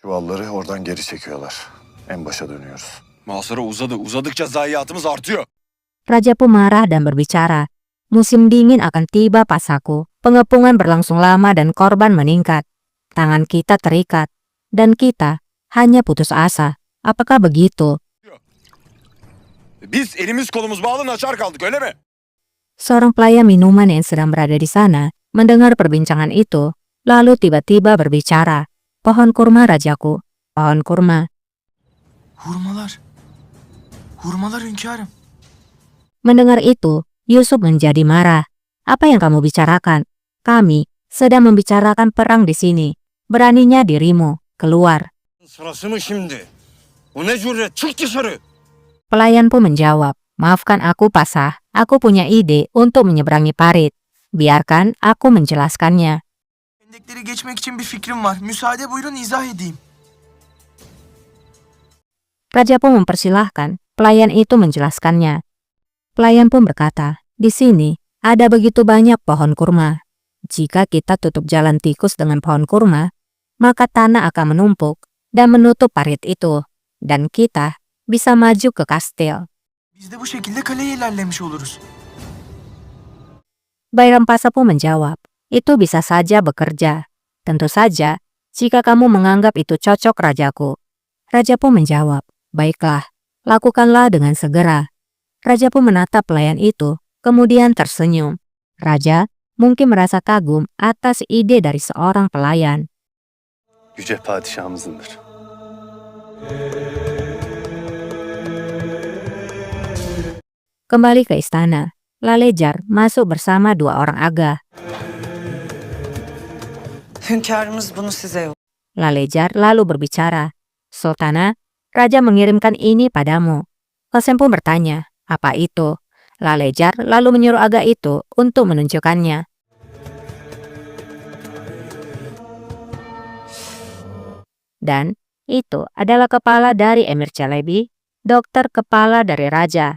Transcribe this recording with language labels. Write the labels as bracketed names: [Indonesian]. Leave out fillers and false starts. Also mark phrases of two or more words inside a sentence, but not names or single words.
[Turkish] Çuvalları oradan geri çekiyorlar. En başa dönüyoruz. Mahsara uzadıkça zayiatımız artıyor. [Indonesian] Raja pun marah dan berbicara. Musim dingin akan tiba pasaku. Pengepungan berlangsung lama dan korban meningkat. Tangan kita terikat. Dan kita hanya putus asa. Apakah begitu? [Turkish] Biz elimiz kolumuz bağlı naçar kaldık, öyle mi? [Indonesian] Seorang pelayan minuman yang sedang berada di sana mendengar perbincangan itu, lalu tiba-tiba berbicara. Pohon kurma, rajaku. Pohon kurma. [Turkish] Hurmalar. Hurmalar hünkârım. [Indonesian] Mendengar itu, Yusuf menjadi marah. Apa yang kamu bicarakan? Kami sedang membicarakan perang di sini. Beraninya dirimu keluar. [Turkish] Sırası mı şimdi? O ne cüret? Çık dışarı. [Indonesian] Pelayan pun menjawab, maafkan aku pasah, aku punya ide untuk menyeberangi parit. Biarkan aku menjelaskannya. [Turkish] Hendekleri geçmek için bir fikrim var. Müsaade buyurun izah edeyim. [Indonesian] Raja pun mempersilahkan pelayan itu menjelaskannya. Pelayan pun berkata, di sini ada begitu banyak pohon kurma. Jika kita tutup jalan tikus dengan pohon kurma, maka tanah akan menumpuk dan menutup parit itu. Dan kita bisa maju ke kastil. [Turkish] Biz de bu şekilde kaleye ilerlemiş oluruz. [Indonesian] Bayram Pasa pun menjawab, itu bisa saja bekerja. Tentu saja, jika kamu menganggap itu cocok rajaku. Raja pun menjawab, baiklah, lakukanlah dengan segera. Raja pun menatap pelayan itu, kemudian tersenyum. Raja mungkin merasa kagum atas ide dari seorang pelayan. [Turkish] Yüce padişahımızındır. [Indonesian] Kembali ke istana, Lalejar masuk bersama dua orang aga. [Turkish] Hünkârımız bunu size yok. [Indonesian] Lalejar lalu berbicara, Sultana, Raja mengirimkan ini padamu. Qasem pun bertanya, apa itu? Lalejar lalu menyuruh aga itu untuk menunjukkannya. Dan itu adalah kepala dari Emir Celebi, dokter kepala dari Raja.